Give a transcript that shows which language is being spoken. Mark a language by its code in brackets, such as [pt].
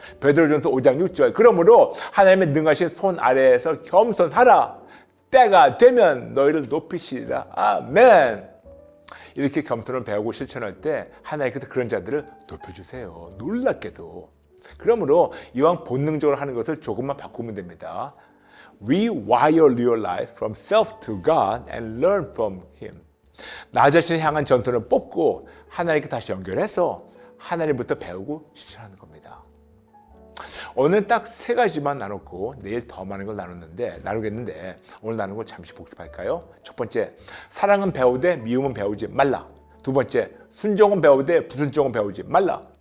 [ko] 베드로전서 5장 6절. 그러므로 하나님의 능하신 손 아래에서 겸손하라. 때가 되면 너희를 높이시리라. 아멘. 이렇게 겸손을 배우고 실천할 때 하나님께서 그런 자들을 높여주세요. 놀랍게도. 그러므로 이왕 본능적으로 하는 것을 조금만 바꾸면 됩니다. [en] Rewire your life from self to God and learn from Him. [ko] 나 자신을 향한 전선을 뽑고 하나님께 다시 연결해서 하나님부터 배우고 실천하는 겁니다. 오늘 딱 세 가지만 나눴고 내일 더 많은 걸 나누겠는데 오늘 나눈 걸 잠시 복습할까요? 첫 번째, 사랑은 배우되 미움은 배우지 말라. 두 번째, 순종은 배우되 불순종은 배우지 말라.